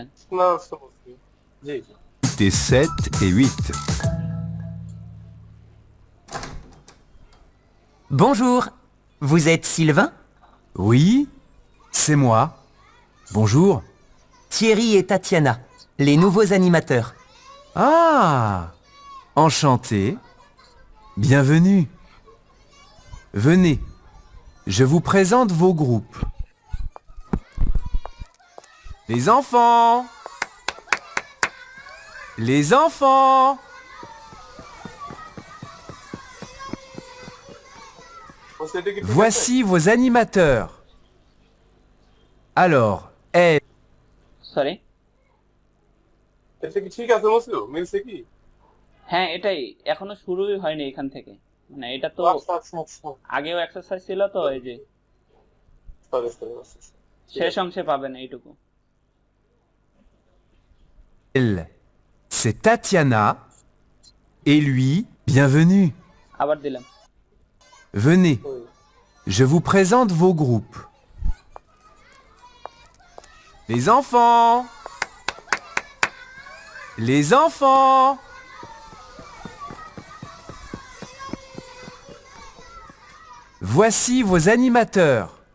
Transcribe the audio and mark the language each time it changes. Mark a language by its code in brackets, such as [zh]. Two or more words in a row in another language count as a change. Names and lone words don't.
[bn] না সমস্যা জি [fr] 7 et 8. Bonjour, vous êtes Sylvain? Oui, c'est moi. Bonjour. Thierry et Tatiana, les nouveaux animateurs. Ah, enchanté. Bienvenue. Venez, je vous présente vos groupes. Les enfants. Les enfants. [bn] সেটা কি ঠিক আছে? [fr] Voici vos animateurs. Alors, elle, [bn] সরি, এটা কি ঠিক আছে মসিও মিলছে কি হ্যাঁ এটাই, এখনো শুরুই হয়নি এখান থেকে, মানে এটা তো আচ্ছা আচ্ছা আচ্ছা আগেও এক্সারসাইজ ছিল তো, এই যে সরি সরি শেষ অংশে পাবেন এইটুকু। [fr] c'est Tatiana. Et lui, bienvenue. [bn] আবার দিলাম, [fr] Venez, je vous présente vos groupes. Les enfants. Les enfants. Voici vos animateurs.